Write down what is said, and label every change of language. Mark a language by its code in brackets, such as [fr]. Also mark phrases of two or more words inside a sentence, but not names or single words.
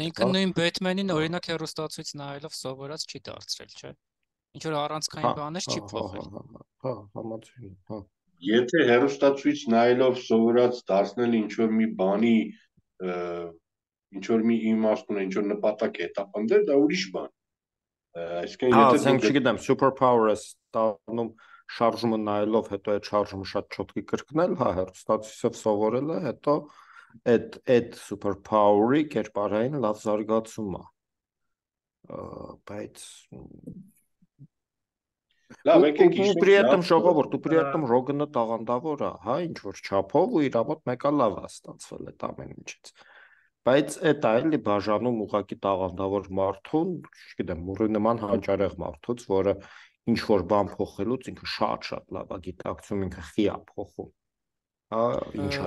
[hy] Ինքը նույն Բեթմենին օրինակ հեռուստացույց նայելով սովորած չի դարձրել, չէ՞։ Ինչ որ առանցքային բաներ չի փոխել։ Հա, համաձայն, հա։ Եթե հերոստացույց նայելով սովորած դարձնել ինչ որ մի բանի ինչ որ մի իմաստ ունի, ինչ որ նպատակ է հետապնդել, դա ուրիշ բան։ Այսինքն եթե դու չգիտեմ, [en] super power- [hy] ը ստանում շարժումը նայելով, հետո այդ շարժումը շատ չոտքի կրկնել, հա, հերոստացույցով սովորելը, հետո այդ [en] super power- [hy] ի կերպարային լավ զարգացում է։ Բայց լավ, եկեք [ru] при этом [hy] ժողովուրդ, ու [ru] при этом [hy] Ռոգանը տաղանդավոր է, հա, ինչ որ չափով ու իր մոտ մեկը լավ է ստացվել այդ ամեն ինչից։ Բայց այդ այլի բաժանում ուղակի տաղանդավոր մարդուն, չգիտեմ, մուրի նման հանճարեղ մարդուց, որը ինչ որ բան փոխելուց ինքը շատ լավ է գիտակցում, ինքը խի է փոխում։ Հա, ինչ է